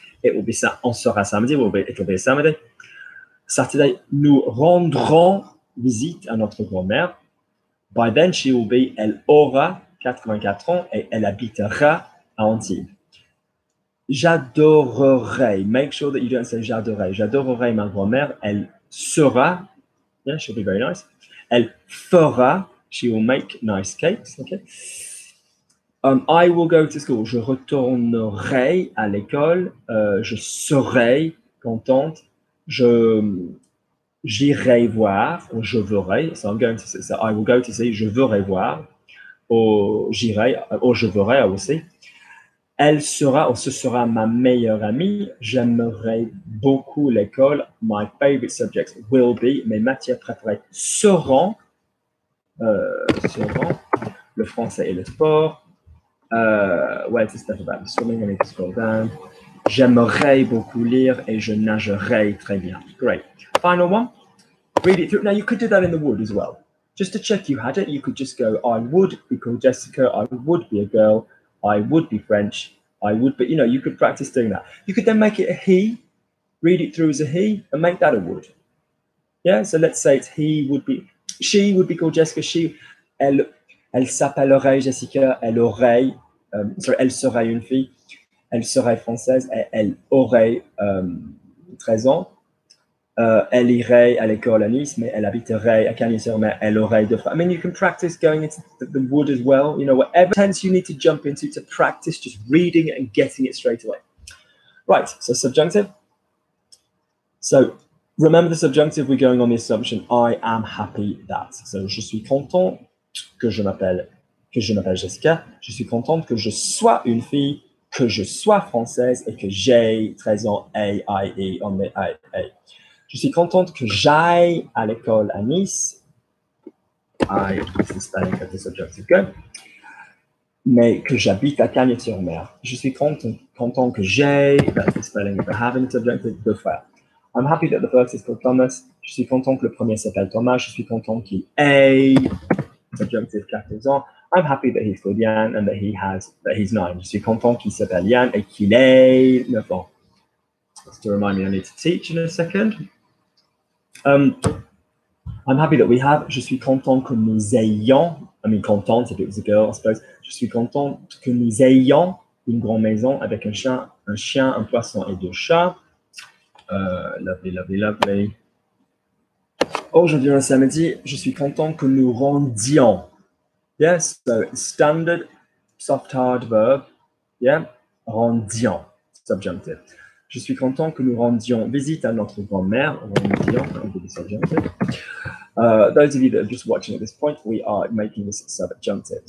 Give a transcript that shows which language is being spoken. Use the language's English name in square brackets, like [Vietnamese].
[English] It will be [French] on sera samedi, [English] it will be a Saturday. [French] Saturday, nous rendrons visite à notre grand-mère. [English] By then, she will be, [French] elle aura 84 ans et elle habitera à Antibes. [English] J'adorerais, make sure that you don't say j'adorerais. [French] J'adorerais ma grand-mère, elle sera, yeah, [English] she'll be very nice. [French] Elle fera, [English] she will make nice cakes, okay? I will go to school. [French] Je retournerai à l'école. Je serai contente. J'irai voir. Ou je verrai. [English] So I'm going to see. So I will go to see. [French] Je verrai voir. Ou j'irai. Ou je verrai aussi. Elle sera, ou ce sera ma meilleure amie. J'aimerais beaucoup l'école. [English] My favorite subjects will be. [French] Mes matières préférées seront le français et le sport. [English] Where's the stuff about swimming? I need to scroll down. J'aimerais beaucoup lire et je nagerai très bien. Great. Final one. Read it through. Now, you could do that in the would as well. Just to check you had it, you could just go, I would be called Jessica. I would be a girl. I would be French. I would be, you could practice doing that. You could then make it a he, read it through as a he, and make that a would. Yeah, so let's say it's he would be, she would be called Jessica. [French] Elle s'appellerait Jessica, elle serait une fille, elle serait française, elle aurait 13 ans, elle irait à l'école à Nice, mais elle habiterait à Cagnes-sur-Mer, elle aurait 2 frères. [English] I mean, you can practice going into the would as well, whatever tense you need to jump into to practice just reading it and getting it straight away. Right, so subjunctive. So remember the subjunctive, we're going on the assumption, I am happy that. [French] So, je suis content que je m'appelle Jessica, je suis contente que je sois une fille, que je sois française et que j'ai 13 ans, A-I-E, on met A. Je suis contente que j'aille à l'école à Nice. [English] I is the spelling of the subjunctive go. [French] Mais que j'habite à Cagnes-sur-Mer. Je suis content que j'ai, [English] that's the spelling of the have in the subjunctive, 2 frères. I'm happy that the first is called Thomas. [French] Je suis content que le premier s'appelle Thomas. Je suis content qu'il ait subjunctive 14 ans. [English] I'm happy that he's called Yann and that he's 9. [French] Je suis content qu'il s'appelle Yann et qu'il ait 9 ans. [English] Just to remind me, I need to teach in a second. I'm happy that we have. [French] Je suis content que nous ayons. [English] I mean, contente if it was a girl, I suppose. [French] Je suis content que nous ayons une grande maison avec un chien, un poisson et 2 chats. Lovely. Aujourd'hui, un samedi, je suis content que nous rendions. [English] Yes, so standard, soft, hard verb. Yeah, rendions, subjunctive. [French] Je suis content que nous rendions visite à notre grand-mère. [English] Rendions, subjunctive. Those of you that are just watching at this point, we are making this subjunctive.